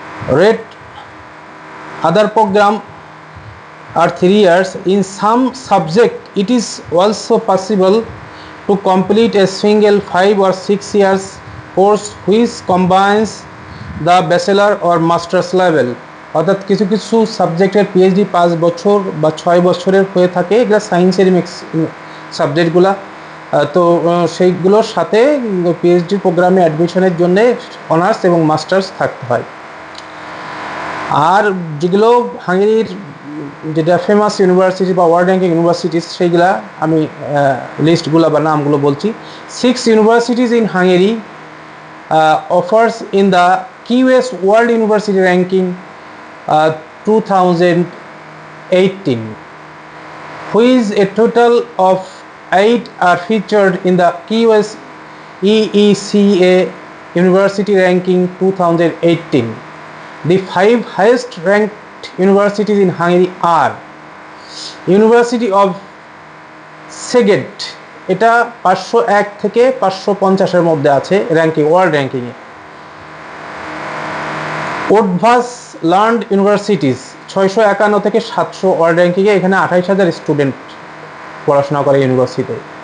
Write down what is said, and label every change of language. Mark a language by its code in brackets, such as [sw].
[en] Rate other program are 3 years. In some subject it is also possible to complete a single 5 or 6 years course which combines the bachelor or master's level. [bn] অর্থাৎ কিছু কিছু সাবজেক্টের PhD 5 বছর বা 6 বছরের হয়ে থাকে, এগুলো সায়েন্সের সাবজেক্টগুলা। তো সেইগুলোর সাথে পিএইচডি প্রোগ্রামে অ্যাডমিশনের জন্যে অনার্স এবং মাস্টার্স থাকতে হয়। আর যেগুলো হাঙ্গেরির যেটা ফেমাস ইউনিভার্সিটি বা ওয়ার্ল্ড র্যাঙ্কিং ইউনিভার্সিটিস, সেইগুলা আমি লিস্টগুলো বা নামগুলো বলছি। [en] 6 universities in Hungary offers in the QS World University Ranking 2018, which a total of 8 are featured in the QS EECA University Ranking 2018. The 5 highest ranked universities in Hungary are University of Szeged, [bn] এটা 501 থেকে 550-এর মধ্যে আছে ranking, world র্যাঙ্কিংয়ে। ওডভাস লার্ন্ড universities 651 থেকে 700 world র্যাঙ্কিংয়ে, এখানে 28,000 student পড়াশোনা করে ইউনিভার্সিটিতে।